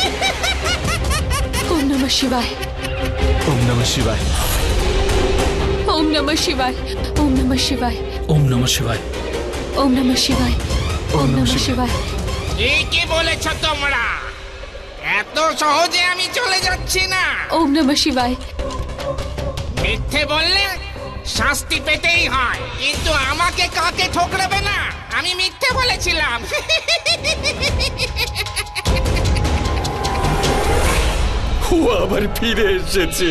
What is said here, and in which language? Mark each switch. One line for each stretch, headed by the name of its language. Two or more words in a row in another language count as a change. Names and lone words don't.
Sanskrit: ओम नमः शिवाय ওম নমঃ শিবায়। ओम नमः शिवाय ओम नमः शिवाय ওম নমঃ শিবায়। ओम नमः शिवाय ओम नमः शिवाय।
Bangla: ঠিকই বলেছ তোমরা, এত সহজে আমি চলে যাচ্ছি না।
Sanskrit: ओम नमः शिवाय।
Bangla: মিথ্যে বললে শাস্তি পেতেই হয়, কিন্তু আমাকে কাকে ঠোকরাবে না। আমি মিথ্যে বলেছিলাম। ও আবার ফিরে এসেছে।